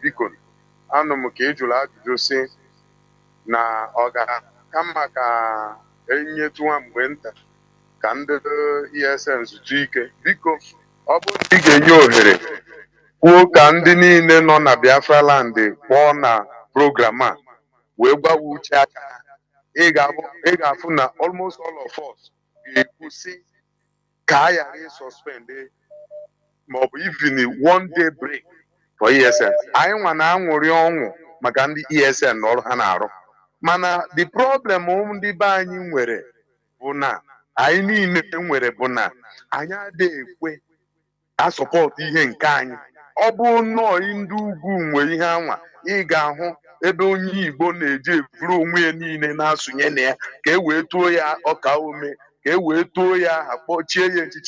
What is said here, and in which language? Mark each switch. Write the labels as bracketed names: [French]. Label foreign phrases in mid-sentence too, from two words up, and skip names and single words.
[Igbo] Biko, anụ m ka ị jụrụ ajụjụ si na ọ ga-aka mma ka enyetu nwa mgbe nta ka ndị ESN zụtụ ike. Biko, ọ bụrụ na ị ga-enye ohere kwuo ka ndị niile nọ na Biafra land kpọọ na program a wee gwawa uche aka ha, ị ga-afụ na [English] almost all of us [Igbo] ga-ekwu si ka a ghara ịsuspend maọbụ [English] even one day break for ESN. [Igbo] Anyị nwa na-aṅụrị ọṅụ maka ndị ESN na ọrụ ha na-arụ, mana [English] the problem [Igbo] ndị be anyị nwere bụ na anyị niile nwere bụ na anyị adịghị ekwe asọpọtụ ihe nke anyị. Ọ bụ nnọọ ndị ugwu nwe ihe anwa, ị ga-ahụ ebe onye Igbo na-eji eburu onwe ya niile na-asụnye na ya ka e wee too ya ọka ome, ka e wee too ya aha, kpọchie ya echichi.